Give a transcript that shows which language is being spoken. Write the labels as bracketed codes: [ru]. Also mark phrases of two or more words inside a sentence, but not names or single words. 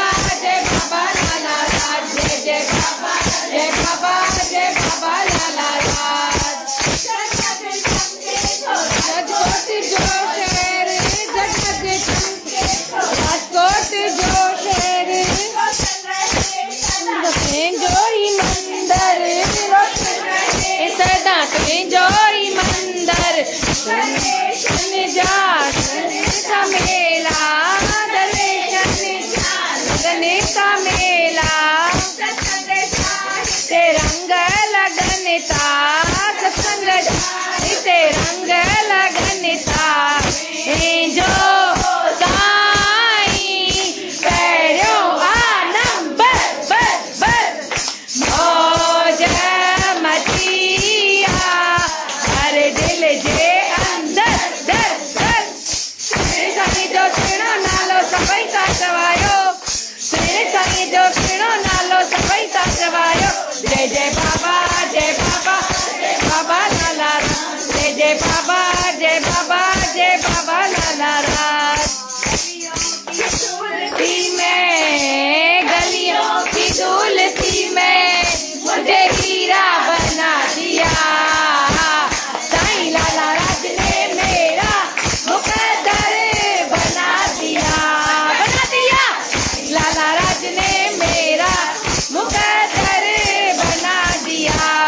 [sd] जय बाबा लाला राज जय जय बाबा जय बाबा जय बाबा लाला राज राजकोट जो शहर राजकोट जो शहर तुंहिंजो ई मंदर सदा तुंहिंजो ई मंदर जा मेला का मेला ते रंग लगन था सत्संग ते रंग लगन था जो साईं पहिरियों नंबर मौज मचिया हर दिल जे अंदर साईं जो सुहिणो नालो सभई था चवायो साईं जो सुहिणो नालो सभई था चवायो जय जय बाबा जय बाबा जय बाबा लाला राज जय जय बाबा जय बाबा जय बाबा लाला राज [hi] गलियों की धूलती में मुझे हीरा बना दिया साईं लाला राज ने मेरा मुकद्दर बना दिया लाला राज ने मेरा मुकद्दर बना दिया